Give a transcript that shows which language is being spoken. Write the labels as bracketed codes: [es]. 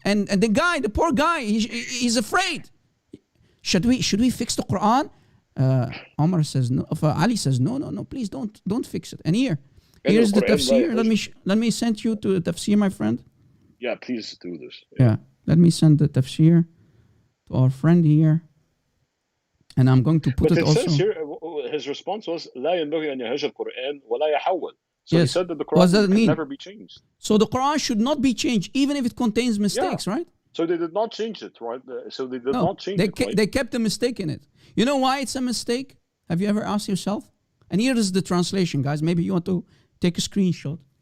[en] And the guy, the poor guy, he's afraid. Should we fix the Quran? Omar says no. Ali says no, please don't fix it. And here's the tafsir. Let me send you to the tafsir, my friend. Yeah, please do this. Yeah, let me send the tafsir to our friend here. And I'm going to put it also. Says here, his response was [ar] لا ينبغي أن يهج القرآن ولا يحول. [en] So yes. he said that the Quran can never be changed. So the Quran should not be changed, even if it contains mistakes, right? So they did not change it, right? So they did not change it. They kept a mistake in it. You know why it's a mistake? Have you ever asked yourself? And here is the translation, guys. Maybe you want to take a screenshot.